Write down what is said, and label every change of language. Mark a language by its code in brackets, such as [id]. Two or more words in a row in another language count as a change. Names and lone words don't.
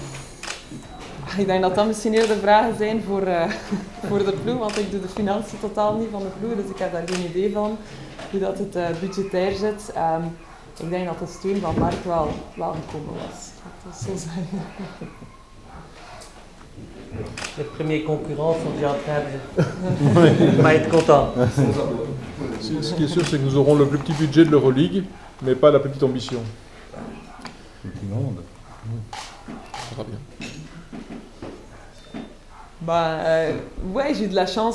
[nl] Ik denk dat dat misschien eerder vragen zijn voor de ploeg, want ik doe de financiën totaal niet van de ploeg, dus ik heb daar geen idee van hoe dat het budgetair zit. Ik denk dat de steun van Mark wel gekomen was. Dat is zo zeggen. [fr] De premier concurrent sont déjà en train de pas être content. Ce qui est sûr, c'est que nous aurons le plus petit budget de l'Euroleague, mais pas la plus petite ambition. Le plus grande. Ça sera bien. Ouais, j'ai eu de la chance.